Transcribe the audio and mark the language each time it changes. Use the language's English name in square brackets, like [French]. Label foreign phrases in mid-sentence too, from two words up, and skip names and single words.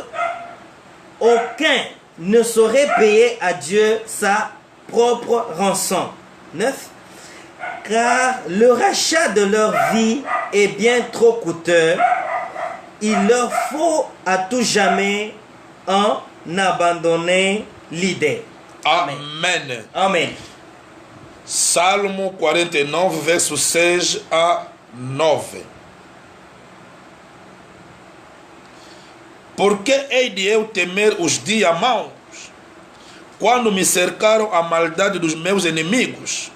[French] Aucun ne saurait payer à Dieu sa propre rançon. 9. Car le rachat de leur vie est bien trop coûteux. Il leur faut à tout jamais en abandonner l'idée. Amen. Amen. [Portuguese] Salmo 49, verso 6 a 9. Por que hei de eu temer os dias maus, quando me cercaram a maldade dos meus inimigos?